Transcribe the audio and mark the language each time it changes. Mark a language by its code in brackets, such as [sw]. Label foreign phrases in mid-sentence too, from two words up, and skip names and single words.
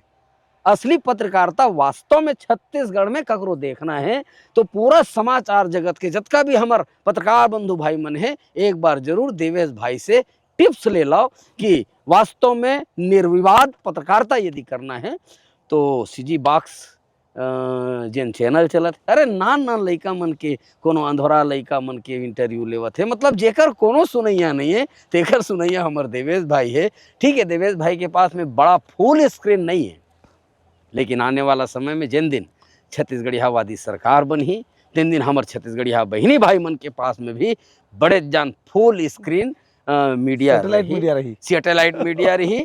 [hne] असली पत्रकारिता वास्तव में छत्तीसगढ़ में ककरो देखना है तो पूरा समाचार जगत के जितना भी हमार पत्रकार बंधु भाई मन है, एक बार जरूर देवेश भाई से टिप्स ले लो कि वास्तव में निर्विवाद पत्रकारिता यदि करना है तो सीजी बॉक्स जेन चैनल चलत, अरे नान नान लइका मन के, कोनो अंधोरा लइका मन के इंटरव्यू लेवत है। मतलब जेकर कोनो सुनैया नहीं है, तेकर सुनैया हमार देवेश भाई है। ठीक है, देवेश भाई के पास में बड़ा [en] full screen [hne] नहीं है, लेकिन आने वाला समय में जिन दिन छत्तीसगढ़िया वादी सरकार बनी, तीन दिन हमार छत्तीसगढ़िया बहनी भाई मन के पास में भी बड़े जान [en] full screen media, satellite media [hne] रही।